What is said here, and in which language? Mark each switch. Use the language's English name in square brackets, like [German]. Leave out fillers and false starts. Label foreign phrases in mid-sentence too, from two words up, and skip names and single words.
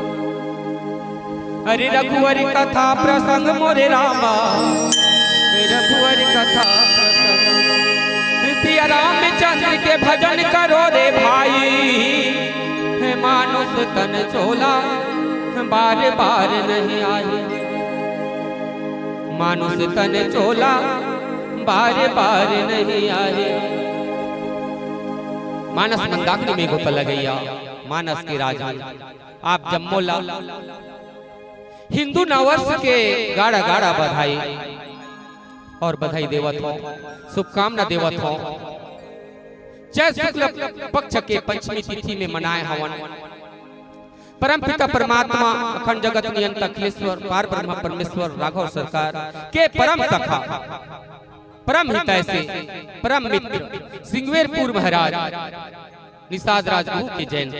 [Chhattisgarhi] अरे रघुवर कथा प्रसंग मोरे रामा, रघुवर कथा प्रसंग। सिया रामचंद्र के भजन करो रे भाई, मानुष तन चोला बार बार नहीं आई। मानुष तन चोला बार बार नहीं आए। मानस मंदाकिनी में गोता लगैया, मानस के राजा आप जम्मोला। हिंदू नववर्ष के गाड़ा गाड़ा बधाई और बधाई देवत हो, शुभकामना देवत हो। चैत शुक्ल पक्ष के पंचमी तिथि में मनाए हवन परमपिता परमात्मा अखंड जगत नियंता अखिलेश्वर पार ब्रह्म परमेश्वर राघव सरकार के परम सखा परम हितैषी परम मित्र सिंगवेरपुर महाराज निषाद राजभू की जयंती।